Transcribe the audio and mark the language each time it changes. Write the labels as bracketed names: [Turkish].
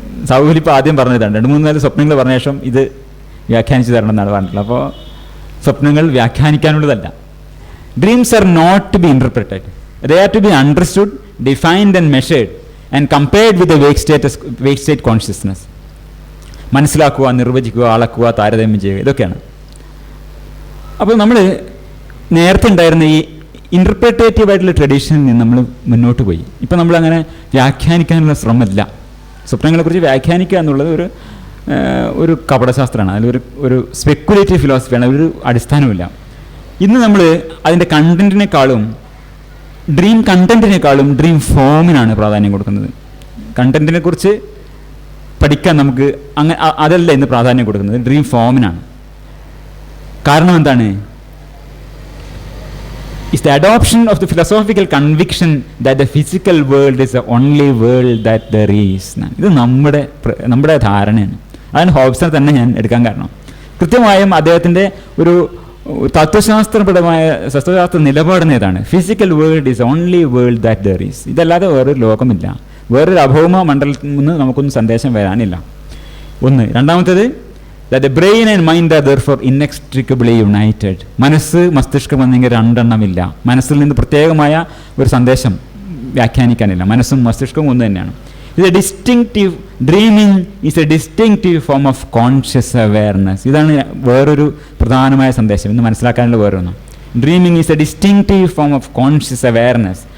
[Malayalam] സൗകര്യം ആദ്യം പറഞ്ഞതാണ് 2-3 സ്വപ്നങ്ങൾ പറഞ്ഞ ശേഷം ഇത് വ്യാഖ്യാനിച്ചു തരണം എന്നാണ് പറഞ്ഞിട്ടുള്ളത്. അപ്പോൾ സ്വപ്നങ്ങൾ വ്യാഖ്യാനിക്കാനുള്ളതല്ല. [English] Dreams are not to be interpreted. They are to be understood, defined and measured and compared with the wake state consciousness. [Malayalam] മനസ്സിലാക്കുക, നിർവചിക്കുക, അളക്കുക, താരതമ്യം ചെയ്യുക, ഇതൊക്കെയാണ്. അപ്പോൾ നമ്മൾ നേരത്തെ ഉണ്ടായിരുന്ന ഈ ഇൻ്റർപ്രിറ്റേറ്റീവ് ആയിട്ടുള്ള ട്രഡീഷനിൽ നിന്ന് നമ്മൾ മുന്നോട്ട് പോയി. ഇപ്പം നമ്മളങ്ങനെ വ്യാഖ്യാനിക്കാനുള്ള ശ്രമമില്ല. സ്വപ്നങ്ങളെക്കുറിച്ച് വ്യാഖ്യാനിക്കുക എന്നുള്ളത് ഒരു കപടശാസ്ത്രമാണ്. അതിലൊരു സ്പെക്കുലേറ്റീവ് ഫിലോസഫിയാണ്. ഒരു അടിസ്ഥാനമില്ല. ഇന്ന് നമ്മൾ അതിൻ്റെ കണ്ടന്റിനേക്കാളും ഡ്രീം കണ്ടന്റിനേക്കാളും ഡ്രീം ഫോമിനാണ് പ്രാധാന്യം കൊടുക്കുന്നത്. കണ്ടന്റിനെ കുറിച്ച് പഠിക്കാൻ നമുക്ക് അതല്ല ഇന്ന് പ്രാധാന്യം കൊടുക്കുന്നത്, ഡ്രീം ഫോമിനാണ്. കാരണം എന്താണ്? [English] It's the adoption of the philosophical conviction that the physical world is the only world that there is. [Malayalam] ഇത് നമ്മുടെ ധാരണയാണ്. അതാണ് ഹോബ്സൺ തന്നെ ഞാൻ എടുക്കാൻ കാരണം. കൃത്യമായും അദ്ദേഹത്തിൻ്റെ ഒരു തത്വശാസ്ത്ര നിലപാടിന് ഏതാണ്? [English] Physical world is only world that there is. [Malayalam] ഇതല്ലാതെ വേറൊരു ലോകമില്ല. വേറൊരു അഭൗമ മണ്ഡലത്തിൽ നിന്ന് നമുക്കൊന്നും സന്ദേശം വരാനില്ല. ഒന്ന്. രണ്ടാമത്തേത്, [English] that the brain and mind are therefore inextricably united. [Malayalam] മനസ്സ് മസ്തിഷ്കം എന്നിങ്ങനെ 2 എണ്ണമില്ല. മനസ്സിൽ നിന്ന് പ്രത്യേകമായ ഒരു സന്ദേശം വ്യാഖ്യാനിക്കാനില്ല. മനസ്സും മസ്തിഷ്കവും ഒന്ന് തന്നെയാണ്. ഇത് [English] Distinctive dreaming is a distinctive form of conscious awareness. [Malayalam] ഇതാണ് വേറൊരു പ്രധാനമായ സന്ദേശം ഇന്ന് മനസ്സിലാക്കാനുള്ള വേറൊന്നും. [English] dreaming is a distinctive form of conscious awareness